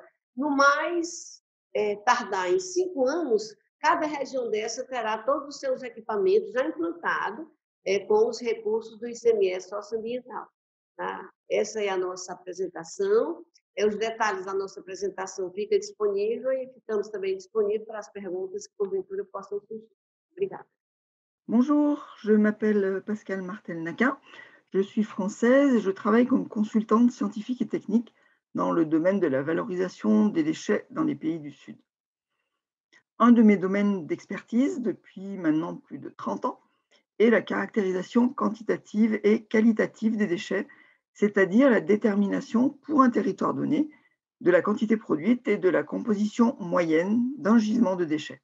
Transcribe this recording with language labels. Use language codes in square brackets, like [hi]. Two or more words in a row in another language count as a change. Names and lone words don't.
[pt] No mais tardar em 5 anos, cada região dessa terá todos os seus equipamentos já implantados com os recursos do ICMS socioambiental. Tá? Essa é a nossa apresentação. Os detalhes da nossa apresentação ficam disponíveis e ficamos também disponíveis para as perguntas que, porventura, possam surgir. Obrigada. [fr] Bonjour, je m'appelle Pascale Martel-Naquin, je suis française et je travaille comme consultante scientifique et technique dans le domaine de la valorisation des déchets dans les pays du Sud. Un de mes domaines d'expertise depuis maintenant plus de 30 ans est la caractérisation quantitative et qualitative des déchets, c'est-à-dire la détermination pour un territoire donné de la quantité produite et de la composition moyenne d'un gisement de déchets.